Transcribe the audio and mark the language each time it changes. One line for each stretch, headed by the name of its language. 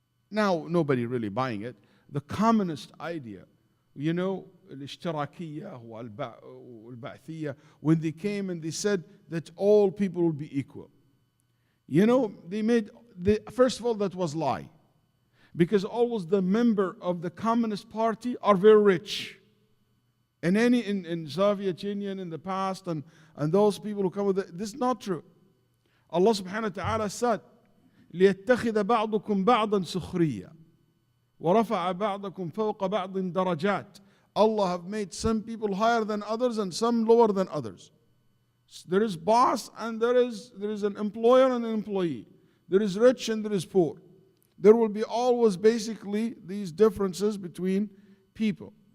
English: Now, nobody really buying it. The communist idea, you know,
Arabic: al-ishtirakiyya wal-ba'thiyya,
English: when they came and they said that all people will be equal. You know, first of all, that was lie. Because always the member of the Communist Party are very rich. And in Soviet Union in the past, and those people who come with it, this is not true.
Arabic: Allah subhanahu wa ta'ala said, لِيَتَّخِذَ بَعْضُكُمْ بَعْضًا سُخْرِيًّا وَرَفَعَ بَعْضَكُمْ فَوْقَ بَعْضٍ دَرَجَاتٍ.
English: Allah have made some people higher than others and some lower than others. There is boss and there is an employer and an employee. There is rich and there is poor. There will be always basically these differences between people.